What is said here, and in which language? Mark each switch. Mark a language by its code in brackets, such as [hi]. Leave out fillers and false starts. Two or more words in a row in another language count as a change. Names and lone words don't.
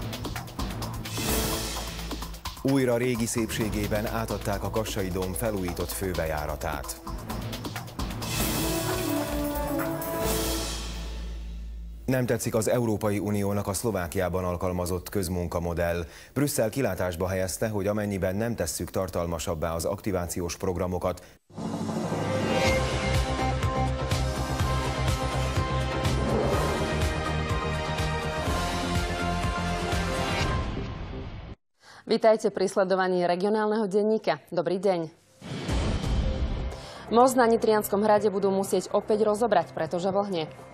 [hu] Újra régi szépségében átadták a Kassai Dóm felújított főbejáratát. Nem tetszik az Európai Uniónak a Szlovákiában alkalmazott közmunkamodell. Brüsszel kilátásba helyezte, hogy amennyiben nem tesszük tartalmasabbá az aktivációs programokat, [sk] Vítajte pri sledovaní regionálneho denníka. Dobrý deň. Most na Nitrianskom hrade budú musieť opäť rozobrať, pretože vlhne.